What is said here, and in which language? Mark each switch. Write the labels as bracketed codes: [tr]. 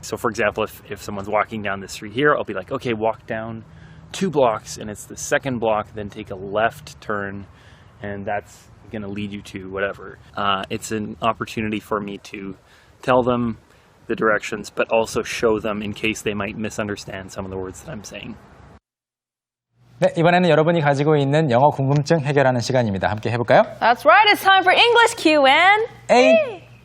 [en] So for example, if someone's walking down the street here, I'll be like, okay, walk down 2 blocks, and it's the second block, then take a left turn, and that's going to lead you to whatever. It's an opportunity for me to tell them the directions, but also show them in case they might misunderstand some of the words that I'm saying. [ko] 네, 이번에는 여러분이 가지고 있는 영어 궁금증 해결하는 시간입니다. 함께 해볼까요? [en] That's right. It's time for English Q&A.